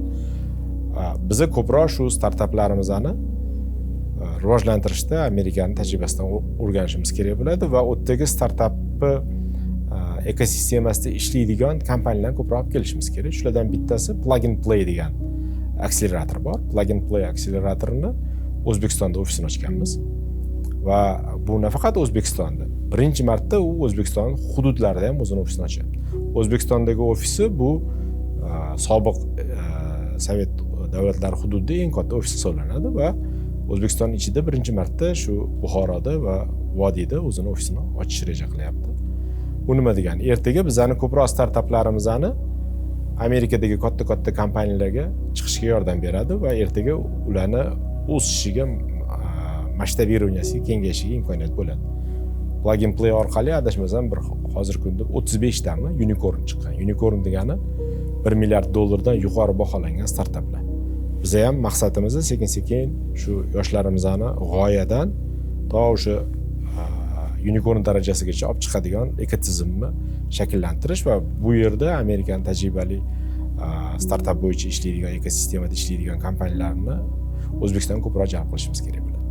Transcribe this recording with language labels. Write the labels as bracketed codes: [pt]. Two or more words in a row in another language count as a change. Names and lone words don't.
[uz] Biza ko'proq shu startaplarimizni rivojlantirishda Amerikaning tajribasidan o'rganishimiz kerak bo'ladi va u yerdagi startapni ekosistemasida ishlaydigan kompaniyalarni ko'proq olib kelishimiz kerak. Shulardan bittasi Plug and Play degan akselerator bor. Plug and Play akseleratorini O'zbekistonda ofisini ochganmiz. Va bu nafaqat O'zbekistonda. Birinchi marta u O'zbekiston hududlarida ham o'zini ofisini ochyapti. O'zbekistondagi ofisi bu sobiq Sovet davlatlari hududida eng katta ofis hisoblanadi va O'zbekiston ichida birinchi marta shu Buxoroda va Vodiyda o'zini ofisini ochish reja qilyapti. Bu nima degani? Ertaga bizani ko'proq startaplarimizni Amerikadagi katta kompaniyalarga chiqishga yordam beradi va ertaga ularni o'sishiga, masshtabirovanyasiga, kengayishiga imkoniyat bo'ladi. Plug and Play orqali adashmasam bir hozirgi kunda 35 tami unicorn chiqqan. Unicorn degani $1 milliard yuqori baholangan startaplar. Biza ham maqsadimiz sekin-sekin shu yoshlarimizni g'oyadan to o'sha unicorn darajasigacha olib chiqadigan ekotizimni shakllantirish va bu yerda Amerikaning tajribali startap bo'yicha ishlaydigan, ekosistemada ishlaydigan kompaniyalarni O'zbekistonga ko'proq jalb qilishimiz kerak.